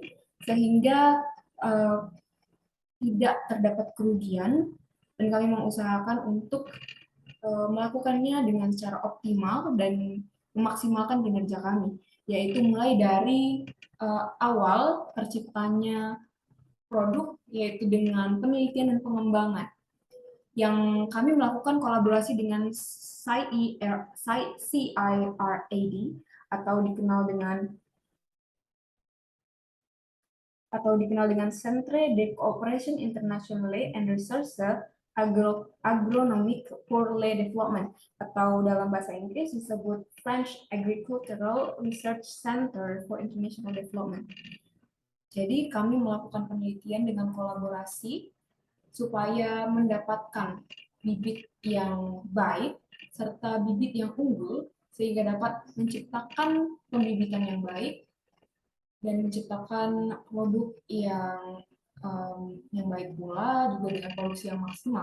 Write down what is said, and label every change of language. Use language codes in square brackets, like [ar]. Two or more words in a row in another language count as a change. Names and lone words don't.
[id] sehingga tidak terdapat kerugian, dan kami mengusahakan untuk melakukannya dengan secara optimal dan memaksimalkan kinerja kami, yaitu mulai dari awal terciptanya produk, yaitu dengan penelitian dan pengembangan, yang kami melakukan kolaborasi dengan CIRAD atau dikenal dengan Centre de Coopération Internationale and Recherche Agronomique pour le Développement, atau dalam bahasa Inggris disebut French Agricultural Research Center for International Development. Jadi kami melakukan penelitian dengan kolaborasi supaya mendapatkan bibit yang baik serta bibit yang unggul sehingga dapat menciptakan pembibitan yang baik dan menciptakan produk yang baik pula juga dengan produksi yang maksimal.